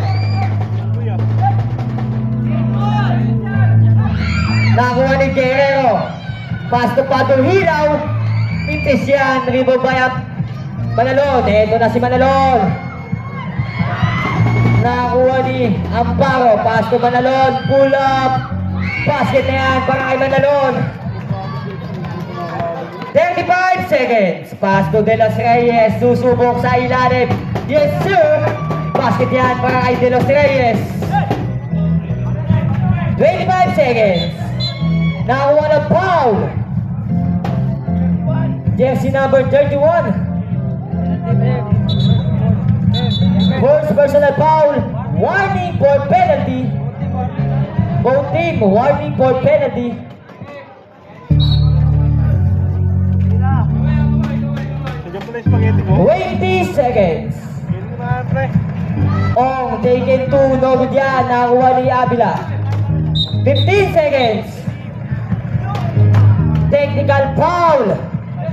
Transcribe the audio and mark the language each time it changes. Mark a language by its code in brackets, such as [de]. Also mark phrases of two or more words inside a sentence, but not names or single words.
[tl] Nakuha ni Guerrero. [en] Pass to Padong Hilaw. [tl] Mintis yan. [en] Rebound by [tl] Manalon. Eto na si Manalon. Nakuha ni Amparo. [en] Pass to Manalon. Pull up. Basket [tl] na yan para kay [en] Manalon. 35 seconds. Pass to De Los Reyes. [tl] Susubok sa ilalim. [en] Yes, sir. [tl] Basket yan para kay De Los Reyes. 25 seconds. Nakuha ng foul. [en] Jersey number 31. First personal foul. Warning for penalty. Both team warning for penalty. [tl] Diyan pala yung spaghetti ko. [en] 20 seconds. [tl] Hindi ko na, pre. Ong, taken 2, [en] no good [tl] yan. Nakuha ni Avila. [en] 15 seconds. Technical foul.